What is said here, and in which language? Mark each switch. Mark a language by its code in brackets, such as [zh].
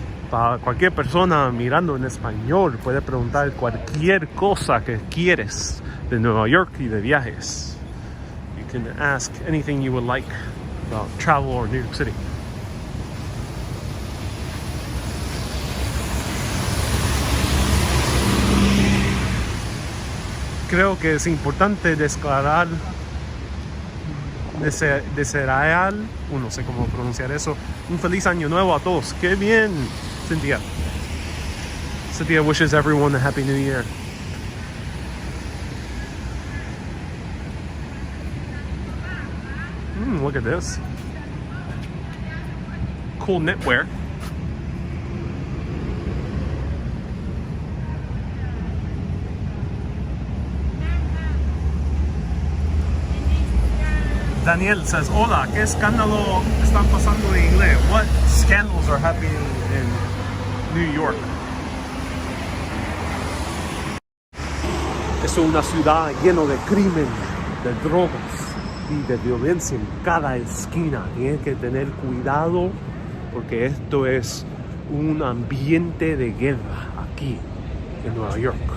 [es] Para cualquier persona mirando en español puede preguntar cualquier cosa que quieres de Nueva York y de viajes. [en] You can ask anything you would like about travel or New York City. [es] Creo que es importante desear, no sé cómo pronunciar eso, un feliz año nuevo a todos. ¡Qué bien, Cynthia! [en] Cynthia wishes everyone a happy new year. Look at this. Cool knitwear. [es] Daniel [en] says, [es] hola, ¿qué escándalo están pasando en inglés? [en] What scandals are happening in New York? [es] Es una ciudad llena de crimen, de drogas, y de violencia en cada esquina. Tienes que tener cuidado porque esto es un ambiente de guerra aquí en Nueva York.